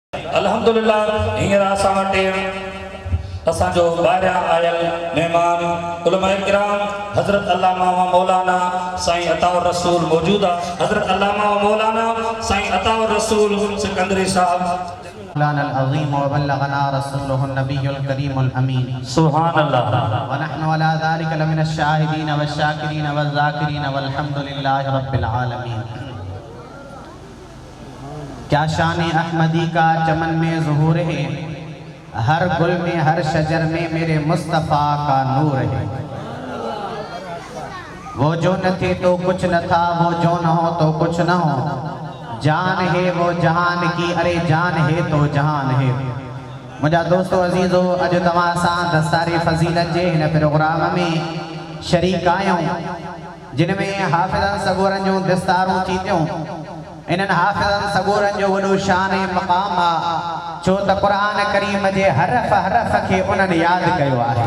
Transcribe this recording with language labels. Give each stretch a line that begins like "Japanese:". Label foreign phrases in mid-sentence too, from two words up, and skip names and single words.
Sindhi: अल्हम्दुलिल्लाह हींअर असां वटि असांजो ॿाहिरियां आयल मेहमान उलमा किराम हज़रत अल्लामा व मौलाना साईं अताउर रसूल मौजूद आहे। हज़रत अल्लामा व मौलाना साईं अताउर रसूल सिकंदरी साहब
Arabic: لنا عظيم وبلغنا رسوله النبي الكريم الأمين سبحان الله ونحن على ذلك لمن الشاهدين والشاكرين والذاكرين والحمد لله رب العالمين.
Urdu: کیا شان احمدی کا چمن میں ظہور ہے، ہر گل میں ہر شجر میں میرے مصطفیٰ کا نور ہے. وہ جو نہ تھے تو کچھ نہ تھا، وہ جو نہ ہو تو کچھ نہ ہو، جان ہے وہ جہان کی، ارے جان ہے تو جہان ہے.
Sindhi: मुझा दोस्तों अजीज़ो अज तव्हां सां दस्तारे फज़ीलत जे हिन प्रोग्राम में शरीक आहियूं जिनमें हाफ़िज़न सगोरन जूं दस्तारूं थी थियूं। इन्हनि हाफ़िज़न सगोरन जो वॾो शान ऐं मक़ाम आहे छो त क़ुरान करीम जे हरफ हरफ खे उन्हनि यादि कयो आहे।